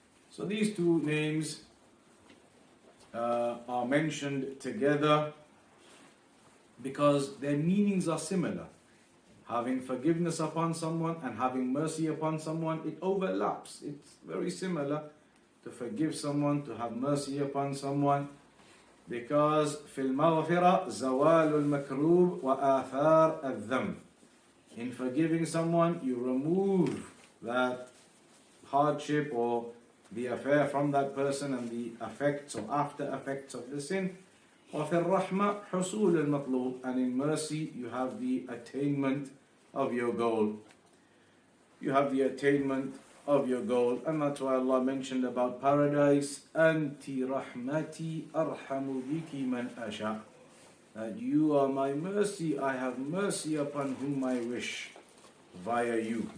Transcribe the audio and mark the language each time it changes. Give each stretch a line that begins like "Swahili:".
English: So these two names are mentioned together because their meanings are similar. Having forgiveness upon someone and having mercy upon someone, it overlaps. It's very similar to forgive someone, to have mercy upon someone. Because
Arabic: في المغفرة زوال المكروب وآثار الذنب.
English: In forgiving someone, you remove that hardship or the affair from that person and the effects or after effects of the sin.
Arabic: وفي الرحمة حصول المطلوب.
English: And in mercy, you have the attainment of your goal. You have the attainment of your goal. And that's why Allah mentioned about paradise,
Arabic: Anti rahmati arhamu biki man asha.
English: That you are my mercy, I have mercy upon whom I wish via you.